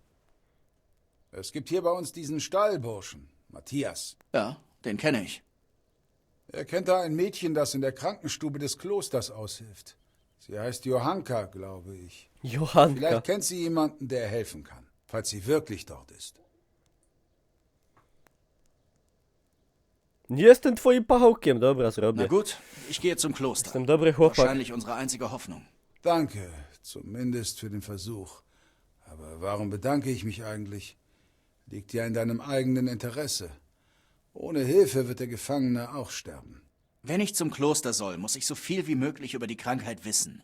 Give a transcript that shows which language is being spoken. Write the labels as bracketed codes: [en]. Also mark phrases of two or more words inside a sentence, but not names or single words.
[de] Es gibt hier bei uns diesen Stallburschen, Matthias. Ja, den kenne ich. Er kennt da ein Mädchen, das in der Krankenstube des Klosters aushilft. Sie heißt Johanka, glaube ich. Johanka. Vielleicht kennt sie jemanden, der helfen kann, falls sie wirklich dort ist. [pl] Nie jestem twoim pachołkiem, dobra, [de] Na [pl] zrobię. [de] gut, ich gehe zum Kloster. [pl] Jestem dobry chłopak. [de] Wahrscheinlich unsere einzige Hoffnung. Danke, zumindest für den Versuch. Aber warum bedanke ich mich eigentlich? Liegt ja in deinem eigenen Interesse. Ohne Hilfe wird der Gefangene auch sterben. Wenn ich zum Kloster soll, muss ich so viel wie möglich über die Krankheit wissen.